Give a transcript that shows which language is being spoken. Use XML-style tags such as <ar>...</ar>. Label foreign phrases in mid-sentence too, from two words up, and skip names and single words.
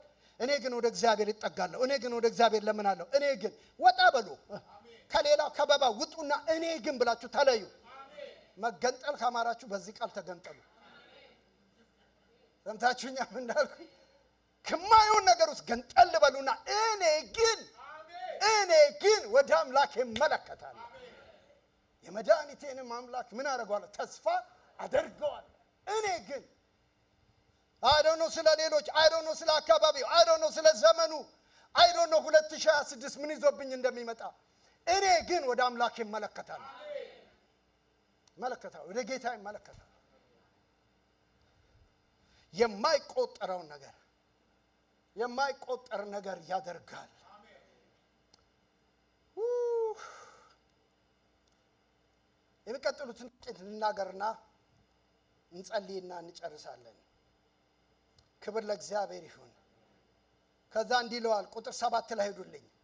<am>እኔ ግን ወደ እግዚአብሔር ይጠጋለሁ። እኔ ግን ወደ እግዚአብሔር ለምናለሁ። እኔ ግን ወጣ በሉ ከሌላው ከበባ ውጡና እኔ ግን ብላችሁ ተለዩ። መገንጠል ካማራችሁ በዚህ ቃል ተገንጠሉ። ሰምታችሁኛ ምን እንዳልኩኝ? ከማይሆን ነገር ውስጥ ገንጠል በሉና እኔ ግን ወደ አምላክ እመለከታለሁ። የመድኃኒቴንም አምላክ ምን አደርገዋለሁ? ተስፋ አደርገዋለሁ። እኔ ግን</am> <en>I don't know</en> <am>ስለ ሌሎች፣</am> <en>I don't know</en> <am>ስለ አካባቢው፣</am> <en>I don't know</en> <am>ስለ ዘመኑ፣</am> <en>I don't know</en> <am>2026 ምን ይዞብኝ እንደሚመጣ። እኔ ግን ወደ አምላክ እመለከታለሁ። ወደ ጌታ እመለከታለሁ። የማይቆጠረውን ነገር የማይቆጠር ነገር ያደርጋል። የሚቀጥሉትን ጥቂት ልናገርና እንጸልይና እንጨርሳለን። ክብር ለእግዚአብሔር ይሁን። ከዛ እንዲህ ይለዋል ቁጥር 7 ላይ ሄዱልኝ።</am>